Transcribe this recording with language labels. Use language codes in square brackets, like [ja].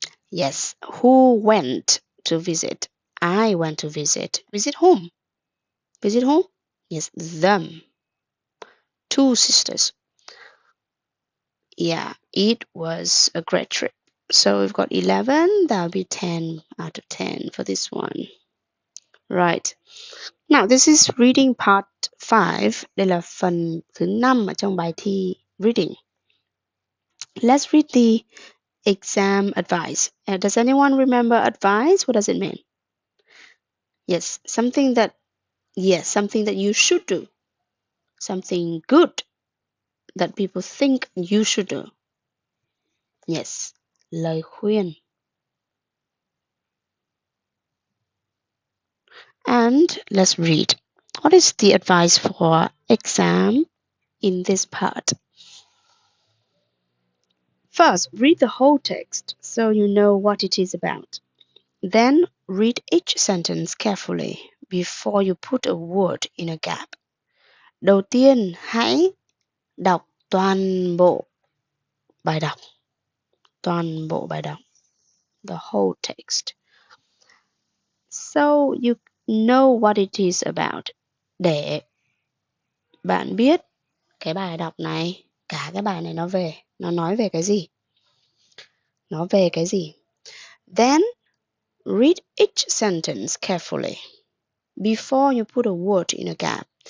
[en] Yes, who went to visit? I went to visit. Visit whom? Visit whom? Yes, them. 2 sisters. Yeah, it was a great trip. So we've got 11. That'll be 10 out of 10 for this one. Right. Now, this is reading part 5. [vi] Đây là phần thứ 5 ở trong bài thi reading. [en] Let's read the exam advice. Does anyone remember advice? What does it mean? Yes, something that you should do. Something good that people think you should do. [vi] Yes, lời khuyên. [en] And let's read. What is the advice for exam in this part? First, read the whole text so you know what it is about. Then read each sentence carefully before you put a word in a gap. [vi] Đầu tiên, hãy đọc toàn bộ bài đọc. Toàn bộ bài đọc. [en] The whole text. So you know what it is about. [vi] Để bạn biết cái bài đọc này, cả cái bài này nó nói về cái gì. Nó về cái gì. [en] Then read each sentence carefully before you put a word in a gap.